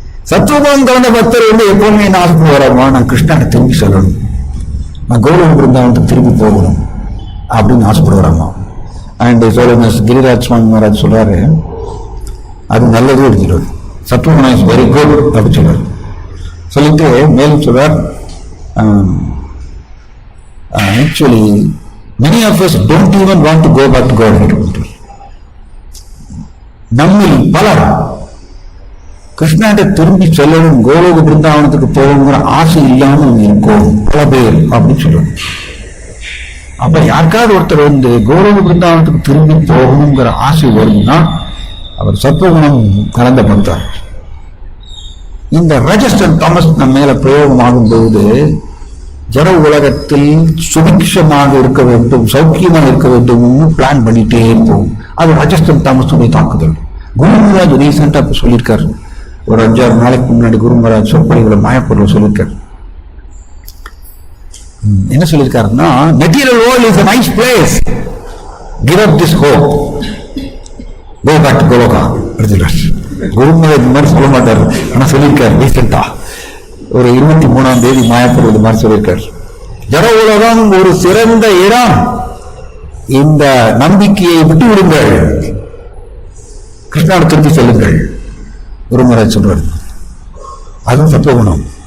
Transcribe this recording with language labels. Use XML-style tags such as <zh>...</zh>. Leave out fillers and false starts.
<ta>சத்வகுணம் கலந்த பக்தர் வந்து எப்பவுமே என்ன ஆசைப்படுவாராமா, நான் கிருஷ்ணனை திரும்பி சொல்லணும், நான் கௌரவ பிருந்தாவனத்துக்கு திரும்பி போகணும் அப்படின்னு ஆசைப்படுவாராமா. அண்ட் கிரிராஜ் சுவாமி மகாராஜ் சொல்றாரு, அது நல்லது எடுத்துடுவார். சத்வகுணம்</ta> <en>is very good</en> <ta>அப்படின்னு சொல்றாரு. சொல்லிட்டு மேலும் சொல்றார், actually</ta> <en>many of us don't even want to go back to God.</en> <ta>நம்மில் பலர் கிருஷ்ணாண்ட திரும்பி செல்லணும், கோலோக பிருந்தாவனத்துக்கு போகணுங்கிற ஆசை இல்லாமல் இருக்கும் பல பேர் அப்படின்னு சொல்றாங்க. அப்ப யாருக்காவது ஒருத்தர் வந்து கோலோக பிருந்தாவனத்துக்கு திரும்பி போகணுங்கிற ஆசை வரும்னா அவர் சத்வகுணம் கலந்த பக்தர். இந்த ரஜஸ்டன் தாமஸ் நம்ம மேல பிரயோகமாகும் போது ஜட உலகத்தில் சுபிக்ஷமாக இருக்க வேண்டும், சௌக்கியமாக இருக்க வேண்டும் பிளான் பண்ணிட்டே இருப்போம். அது ரஜஸ்டன் தாமஸுடைய தாக்குதல். குரு மகாராஜ் ரீசெண்டா சொல்லியிருக்காரு, ஒரு 5-6 நாளைக்கு முன்னாடி குரு மகாராஜ் சொற்பொழிவுல மாயப்பூர்ல சொல்லியிருக்காரு. என்ன சொல்லியிருக்காருன்னா,</ta> <en>Material world is a nice place, give up this hope, go back to Goloka.</en> <ta>குரு மகாராஜ் இந்த மாதிரி சொல்ல மாட்டாரு, ஆனா சொல்லியிருக்காரு ரீசெண்டா ஒரு 23ஆம் தேதி மாயப்பூர் இது மாதிரி சொல்லியிருக்காரு. ஜட உலகம் ஒரு சிறந்த இடம், இந்த நம்பிக்கையை விட்டு விடுங்கள், கிருஷ்ணாவை திருப்பி செல்லுங்கள் குரு மகாராஜ் சொல்றாரு. அதுவும் சத்வகுணம்.</ta>